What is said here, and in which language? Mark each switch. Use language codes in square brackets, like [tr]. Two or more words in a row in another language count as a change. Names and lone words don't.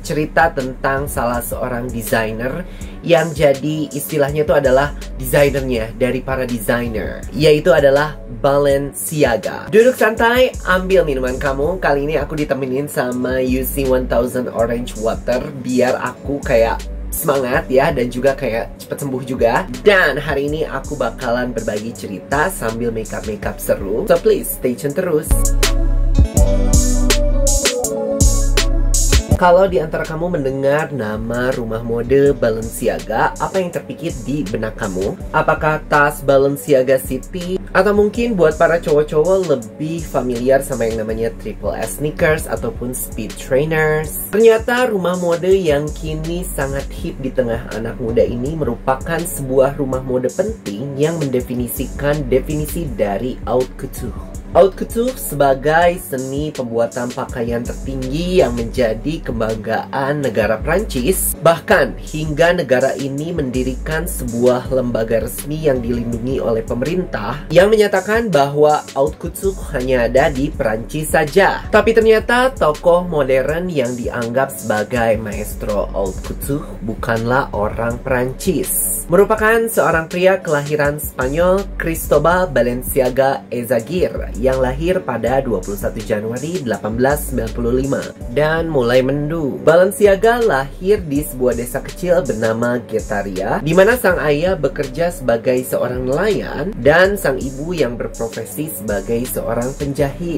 [id] Cerita tentang salah seorang desainer yang jadi istilahnya itu adalah desainernya dari para desainer, yaitu adalah Balenciaga. Duduk santai, ambil minuman kamu. Kali ini aku ditemenin sama UC 1000 Orange Water biar aku kayak semangat ya, dan juga kayak cepet sembuh juga. Dan hari ini aku bakalan berbagi cerita sambil makeup seru. [en] So please stay tune terus. [id] Kalau di antara kamu mendengar nama rumah mode Balenciaga, apa yang terpikir di benak kamu? Apakah tas Balenciaga City? Atau mungkin buat para cowok-cowok lebih familiar sama yang namanya Triple S sneakers ataupun [en] speed trainers? [id] Ternyata rumah mode yang kini sangat hip di tengah anak muda ini merupakan sebuah rumah mode penting yang mendefinisikan definisi dari [fr] haute couture. Haute couture [id] sebagai seni pembuatan pakaian tertinggi yang menjadi kebanggaan negara Prancis. Bahkan hingga negara ini mendirikan sebuah lembaga resmi yang dilindungi oleh pemerintah yang menyatakan bahwa [fr] haute couture [id] hanya ada di Prancis saja. Tapi ternyata tokoh modern yang dianggap sebagai maestro [fr] haute couture [id] bukanlah orang Prancis. Merupakan seorang pria kelahiran Spanyol, Cristobal Balenciaga Eyzaguirre, yang lahir pada 21 Januari 1895 dan mulai mendu. Balenciaga lahir di sebuah desa kecil bernama Getaria, di mana sang ayah bekerja sebagai seorang nelayan dan sang ibu yang berprofesi sebagai seorang penjahit.